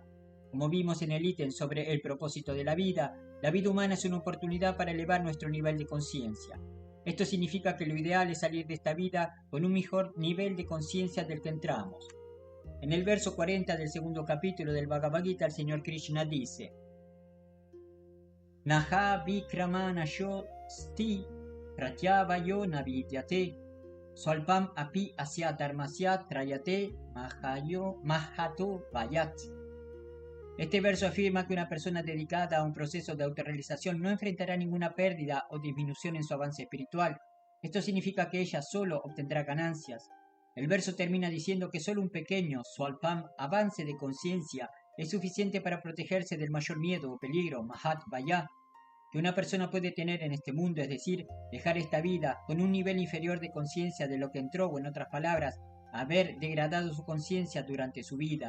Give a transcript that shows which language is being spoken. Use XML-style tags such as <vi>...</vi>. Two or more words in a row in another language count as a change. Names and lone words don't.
<es>Como vimos en el ítem sobre el propósito de la vida humana es una oportunidad para elevar nuestro nivel de conciencia. Esto significa que lo ideal es salir de esta vida con un mejor nivel de conciencia del que entramos. En el verso 40 del segundo capítulo del Bhagavad Gita, el Señor Krishna dice:</es> <sa>Naha vikramanayo sti pratyavayo navidyate swalpam api asya dharmasya trayate mahato vayat.</sa> <es>Este verso afirma que una persona dedicada a un proceso de autorrealización no enfrentará ninguna pérdida o disminución en su avance espiritual. Esto significa que ella solo obtendrá ganancias. El verso termina diciendo que solo un pequeño swalpam avance de conciencia es suficiente para protegerse del mayor miedo o peligro,</es> <sa>mahat vaya,</sa> <es>que una persona puede tener en este mundo, es decir, dejar esta vida con un nivel inferior de conciencia de lo que entró, o en otras palabras, haber degradado su conciencia durante su vida.</es>